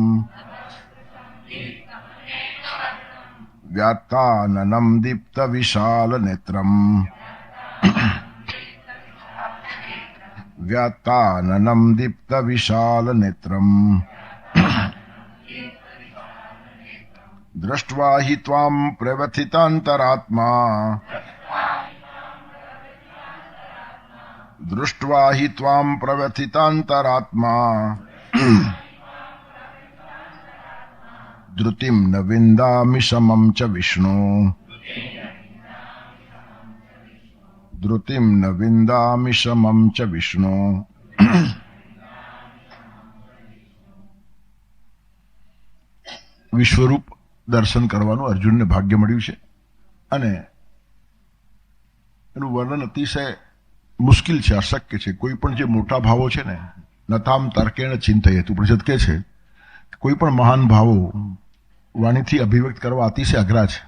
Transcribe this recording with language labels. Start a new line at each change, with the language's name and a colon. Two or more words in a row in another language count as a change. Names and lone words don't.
Sanskrit: व्यात्ताननं दीप्तविशालनेत्रं व्यात्ताननं दीप्तविशालनेत्रं दृष्ट्वा हि त्वां प्रव्यथितान्तरात्मा दृष्ट्वा हि त्वां प्रव्यथितान्तरात्मा धृतिं न विन्दामि समं च विष्णु धृतिं न विन्दामि समं च विष्णु
Gujarati: વિશ્વરૂપ દર્શન કરવાનું અર્જુનને ભાગ્ય મળ્યું છે અને એનું વર્ણન અતિશય મુશ્કેલ છે, અશક્ય છે. કોઈ પણ જે મોટા ભાવો છે ને
Sanskrit: નતામ તર્કેણ ચિંતયેત
Gujarati: ઉપનિષદ કહે છે કોઈ પણ મહાન ભાવો વાણીથી અભિવ્યક્ત કરવા અતિશય અઘરા છે.